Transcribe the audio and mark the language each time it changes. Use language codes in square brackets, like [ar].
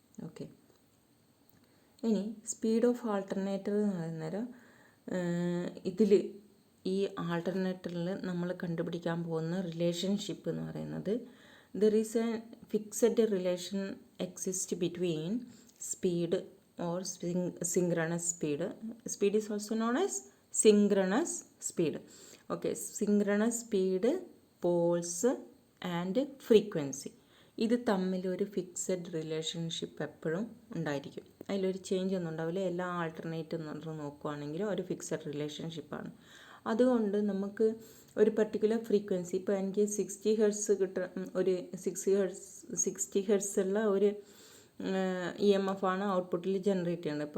[ml] Okay, ഇനി speed of alternator എന്ന് പറയുന്നേരം ഇതിൽ ഈ ആൾട്ടർനേറ്ററിൽ നമ്മൾ കണ്ടുപിടിക്കാൻ പോകുന്ന റിലേഷൻഷിപ്പ് എന്ന് പറയുന്നത്, [en] There is a fixed relation exist between speed or synchronous speed. Speed is also known as synchronous speed. Okay, synchronous speed, poles and frequency. [ml] ഇത് തമ്മിലൊരു ഫിക്സഡ് റിലേഷൻഷിപ്പ് എപ്പോഴും ഉണ്ടായിരിക്കും. അതിലൊരു ചേഞ്ച് ഒന്നും ഉണ്ടാവില്ല. എല്ലാ ആൾട്ടർനേറ്റീവ് നോക്കുകയാണെങ്കിലും ഒരു ഫിക്സഡ് റിലേഷൻഷിപ്പാണ്. അതുകൊണ്ട് നമുക്ക് ഒരു പർട്ടിക്കുലർ ഫ്രീക്വൻസി, ഇപ്പോൾ എനിക്ക് 60 ഹെർട്സ് ഒരു 60 ഹെർട്സ് ഉള്ള ഒരു EMF ആണ് ഔട്ട്പുട്ടിൽ ജനറേറ്റ് ചെയ്യുന്നത്.